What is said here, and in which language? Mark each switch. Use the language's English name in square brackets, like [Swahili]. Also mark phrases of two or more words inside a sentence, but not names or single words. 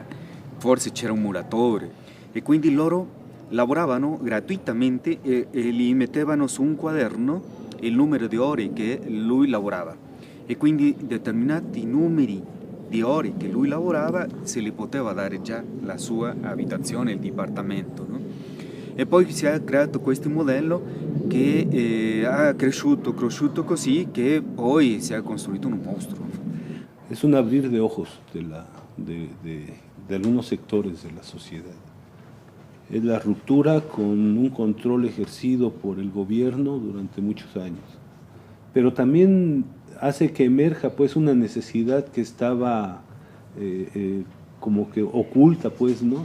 [Italian] Forse c'era un muratore e quindi loro lavoravano gratuitamente e gli mettevano su un quaderno il numero di ore che lui lavorava e quindi determinati numeri di ore che lui lavorava se li poteva dare già la sua abitazione, il dipartimento, no? E poi si è creato questo modello che ha cresciuto così che poi si è costruito un mostro. [Spanish] Es un abrir de ojos de algunos sectores de la sociedad. Es la ruptura con un control ejercido por el gobierno durante muchos años. Pero también hace que emerja, pues, una necesidad que estaba como que oculta, pues, ¿no?